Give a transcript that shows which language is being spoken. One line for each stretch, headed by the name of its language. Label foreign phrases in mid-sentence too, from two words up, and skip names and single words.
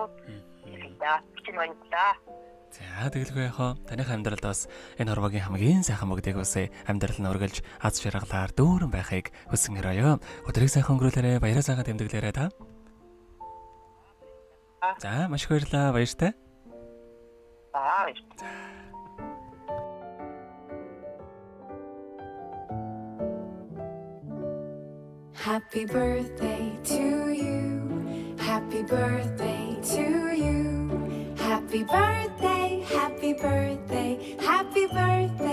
Mongolian: За, чинь баярлалаа. За тэгэлгүй яхаа таних амьдралд бас энэ хорвогийн хамгийн сайхан бүгдийг үсэ амьдрал нь үргэлж аз жаргалаар дүүрэн байхыг хүсэн өрөөё. Өдрийг сайхан өнгөрүүлээрэ баяраа сайхан тэмдэглээрэ та. За маш их баярлалаа баяртай.
English: Happy birthday to you. Happy birthday to you. Happy birthday, happy birthday, happy birthday.